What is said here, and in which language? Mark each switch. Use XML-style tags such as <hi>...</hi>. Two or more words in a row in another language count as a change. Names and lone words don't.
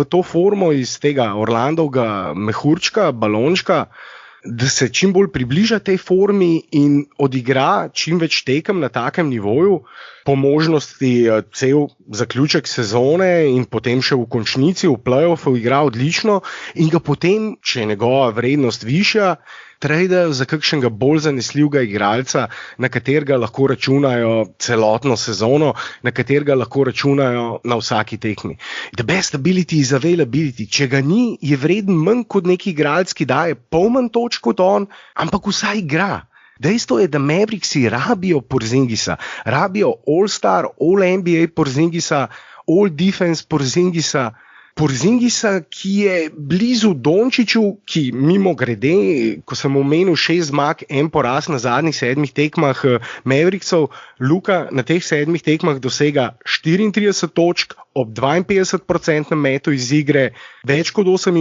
<sl>to formo iz tega Orlandovega mehurčka, balončka, da se čim bolj približa tej formi in odigra čim več tekem na takem nivoju, po možnosti cel zaključek sezone in potem še v končnici, v play-offu igra odlično in ga potem, če je njegova vrednost višja, tradejo za kakšnega bolj zanesljivega igralca, na katerega lahko računajo celotno sezono, na katerega lahko računajo na vsaki tekmi.</sl> <en>The best ability is availability.</en> <sl>Če ga ni, je vreden manj kot neki igralec, ki daje pol manj točk kot on, ampak vsaj igra. Dejstvo je, da Mavericksi rabijo Porzingisa, rabijo All-Star, All-NBA Porzingisa, All-Defense Porzingisa, ki je blizu Dončiću, ki mimo grede, ko sem omenil 6 zmag, en poraz na zadnjih 7 tekmah Mavericksov, Luka na teh 7 tekmah dosega 34 točk ob 52% metu iz igre, več kot</sl>